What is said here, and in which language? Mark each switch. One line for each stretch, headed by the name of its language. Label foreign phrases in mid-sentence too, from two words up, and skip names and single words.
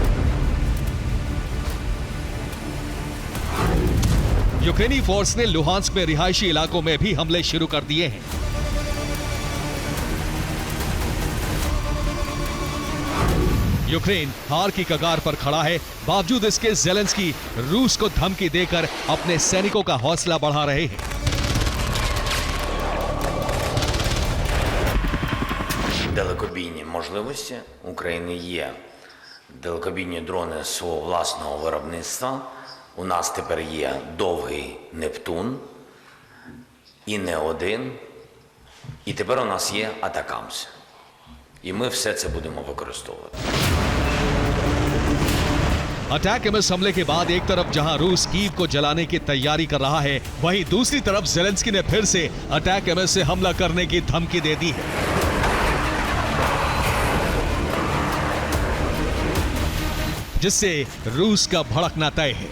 Hindi: यूक्रेनी फोर्स ने लुहांस्क में रिहायशी इलाकों में भी हमले शुरू कर दिए हैं। यूक्रेन हार की कगार पर खड़ा है। बावजूद इसके ज़ेलेंस्की रूस को धमकी देकर अपने सैनिकों का हौसला बढ़ा रहे हैं।
Ukrainian: Далекобійні можливості України є. Далекобійні дрони свого власного виробництва. У нас тепер є довгий Нептун, і не один. І тепер у нас є Атакамс. І ми все це будемо використовувати.
Hindi: अटैक एमएस हमले के बाद एक तरफ जहां रूस कीव को जलाने की तैयारी कर रहा है, वहीं दूसरी तरफ ज़ेलेंस्की ने फिर से अटैक एमएस से हमला करने की धमकी दे दी है। जिससे रूस का भड़कना तय है।